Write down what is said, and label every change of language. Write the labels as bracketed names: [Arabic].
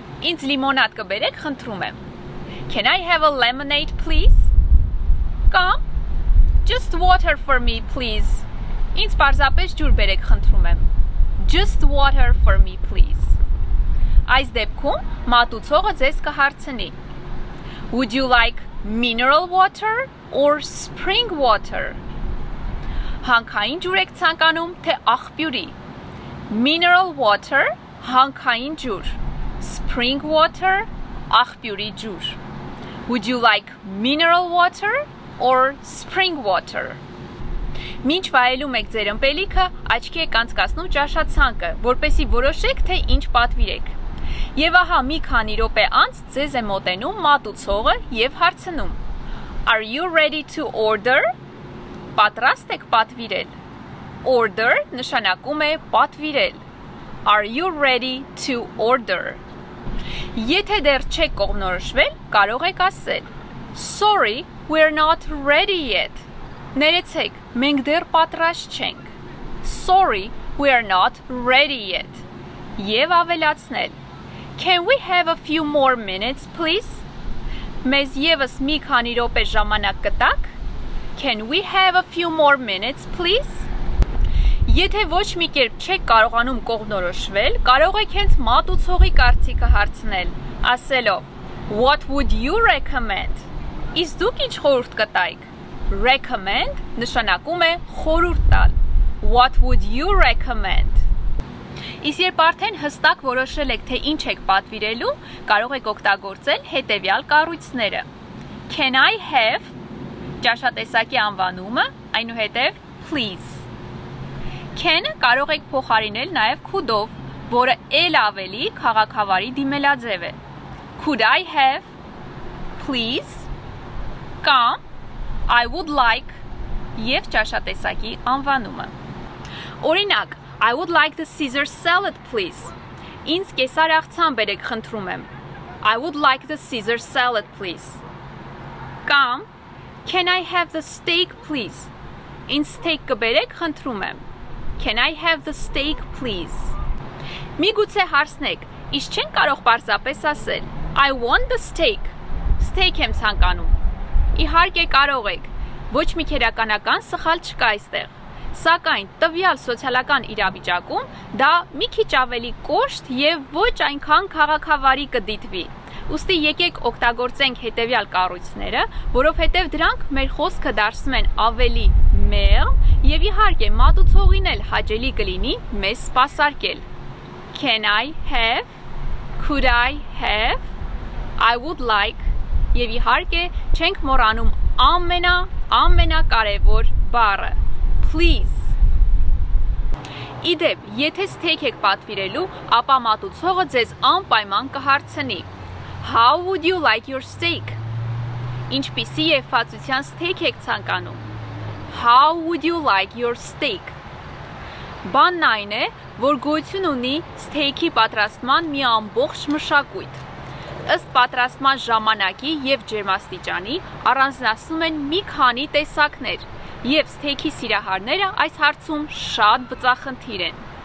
[Armenian] Ինձ լիմոնադ կբերեք, խնդրում եմ. [English] Can I have a lemonade, please? Կամ Just water for me, please. [Armenian] Ինձ պարզապես ջուր բերեք, խնդրում եմ. [English] Just water for me, please. [Armenian] Այս դեպքում մատուցողը ձեզ կհարցնի. [English] Would you like mineral water or spring water? [Armenian] Հանքային ջուր եք ցանկանում, թե աղբյուրի? Mineral water, հանքային ջուր. [English] Spring water, [Armenian] աղբյուրի ջուր. [English] Would you like mineral water or spring water? [Armenian] Մինչ վայելում եք ձեր ըմպելիքը, աչքի եք անցկացնում ճաշացանկը, որպեսզի որոշեք, թե ինչ պատվիրեք։ Եվ ահա մի քանի րոպե անց ձեզ է մոտենում մատուցողը եւ հարցնում. [English] Are you ready to order? [Armenian] Պատրաստ եք պատվիրել։ Order նշանակում է պատվիրել. [English] Are you ready to order? [Armenian] Եթե դեռ չեք կողմնորոշվել, կարող եք ասել. [English] Sorry, we're not ready yet. [Armenian] Ներեցեք, մենք դեռ պատրաստ չենք. [English] Sorry, we're not ready yet. [Armenian] Եվ ավելացնել. [English] Can we have a few more minutes, please? [Armenian] Մեզ եւս մի քանի րոպե ժամանակ կտաք? [English] Can we have a few more minutes, please? [Armenian] Եթե ոչ մի կերպ չեք կարողանում կողմնորոշվել, կարող եք հենց մատուցողի կարծիքը հարցնել, ասելով [English] What would you recommend? [Armenian] Իսկ դուք ինչ խորհուրդ կտայիք? Recommend նշանակում է խորհուրդ տալ. [English] What would you recommend? [Armenian] Իսկ երբ արդեն հստակ որոշել եք, թե ինչ եք պատվիրելու, կարող եք օգտագործել հետևյալ կառույցները. Can I have ճաշատեսակի անվանումը, այնուհետև please. Can-ը կարող եք փոխարինել նաև could-ով, որը էլ ավելի քաղաքավարի դիմելաձև է. [English] Could I have, please, կամ I would like [Armenian] և ճաշատեսակի անվանումը. [English] Օրինակ, I would like the Caesar salad, please. [Armenian] Ինձ կեսար աղցան բերեք, խնդրում եմ. [English] I would like the Caesar salad, please. Կամ Can I have the steak, please? [Armenian] Ինձ steak կբերեք, խնդրում եմ. [English] Can I have the steak, please? [Armenian] Միգուցե հարցնեք, իսկ չեն կարող պարզապես ասել [English] I want the steak. [Armenian] Steak եմ ցանկանում. Իհարկե կարող եք. Ոչ մի քերականական սխալ չկա այստեղ. Սակայն տվյալ սոցիալական իրավիճակում դա մի քիչ ավելի կոշտ և ոչ այնքան քաղաքավարի կդիտվի. Ուստի եկեք օգտագործենք հետևյալ կառույցները, որովհետև դրանք մեր խոսքը դարձնում են ավելի մեղմ և իհարկե մատուցողին էլ հաճելի կլինի մեզ սպասարկել. [English] Can I have, could I have, I would like [Armenian] և իհարկե չենք մոռանում ամենակարևոր բառը. [English] Please. [Armenian] Իդեպ, եթե սթեյք եք պատվիրելու, ապա մատուցողը ձեզ անպայման կհարցնի. [English] How would you like your steak? [Armenian] Ինչպիսի եվվածության սթեյք եք ցանկանում? [English] How would you like your steak? [Armenian] Բանն այն է, որ գոյություն ունի սթեյքի պատրաստման մի ամբողջ մշակույթ. Ըստ պատրաստման ժամանակի և ջերմաստիճանի առանձնացնում են մի քանի տեսակներ. Եվ սթեյքի սիրահարները այս հարցում շատ բծախնդիր են.